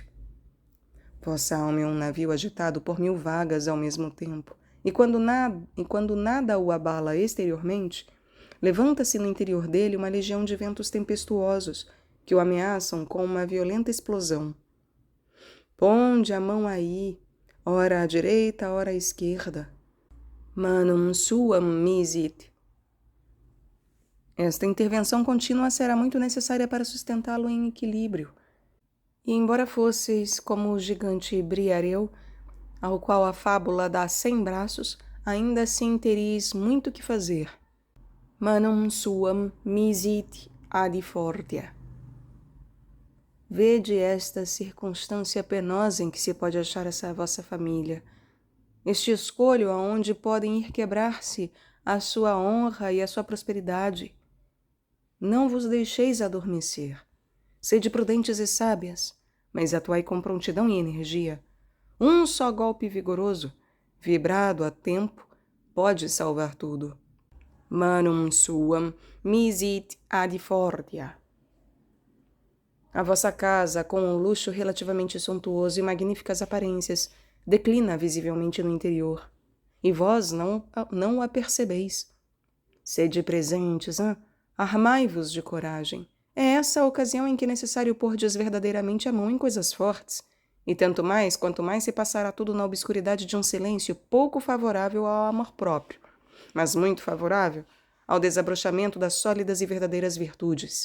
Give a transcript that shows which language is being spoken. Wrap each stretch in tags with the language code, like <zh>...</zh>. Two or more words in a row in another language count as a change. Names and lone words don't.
<pt>Vossa alma é um navio agitado por 1000 vagas ao mesmo tempo, e quando nada o abala exteriormente, levanta-se no interior dele uma legião de ventos tempestuosos que o ameaçam com uma violenta explosão. Ponde a mão aí, ora à direita, ora à esquerda.</pt> <la>Manum suam misit.</la> <pt>Esta intervenção contínua será muito necessária para sustentá-lo em equilíbrio. E embora fosseis como o gigante Briareu, ao qual a fábula dá 100 braços, ainda assim teríeis muito que fazer.</pt> <la>Manum suam misit ad fortia.</la> <pt>Vede esta circunstância penosa em que se pode achar essa vossa família, este escolho aonde podem ir quebrar-se a sua honra e a sua prosperidade. Não vos deixeis adormecer. Sede prudentes e sábias, mas atuai com prontidão e energia. Um só golpe vigoroso, vibrado a tempo, pode salvar tudo.</pt> <la>Manum suam misit ad fortia.</la> <pt>A vossa casa, com um luxo relativamente suntuoso e magníficas aparências, declina visivelmente no interior, e vós não a percebeis. Sede presentes, armai-vos de coragem. É essa a ocasião em que é necessário pôrdes verdadeiramente a mão em coisas fortes, e tanto mais quanto mais se passará tudo na obscuridade de um silêncio pouco favorável ao amor próprio, mas muito favorável ao desabrochamento das sólidas e verdadeiras virtudes.</pt>